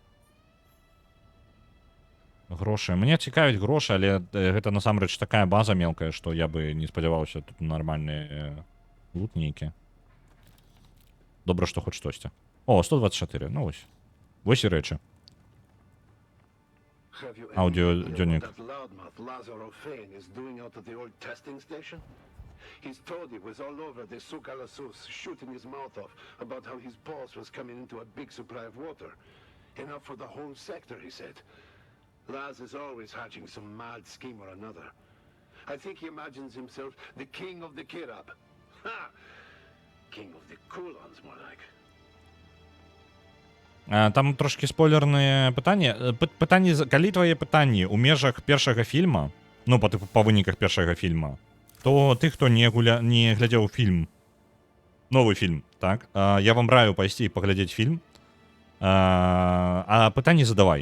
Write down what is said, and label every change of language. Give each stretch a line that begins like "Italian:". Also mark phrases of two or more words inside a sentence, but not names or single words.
Belarusian: Грошы. Мне цікавіць грошы, але гэта насамрэч такая база мелкая, што я бы не спадзяваўся тут нармальны лут нейкі. Добра, што хоць штосьці. О, 124, ну вось. Вось і рэчы.
English: Have you any Audio idea what Jonik. that loudmouth Lazaro Fane is doing out at the old testing station? His toady was all over the Souk al-Asus, shooting his mouth off about how his boss was coming into a big supply of water. Enough for the whole sector, he said. Laz is always hatching some mad scheme or another. I think he imagines himself the king of the Kirab. Ha! King of the Kulons, more like.
Belarusian: Там трошки спойлернае пытанне. Пытанне, калі твае пытанні ў межах першага фільма, ну, па выніках першага фільма, то ты, хто не глядзеў фільм, новы фільм, так, я вам раю пайсці і паглядзець фільм, а пытанні задавай.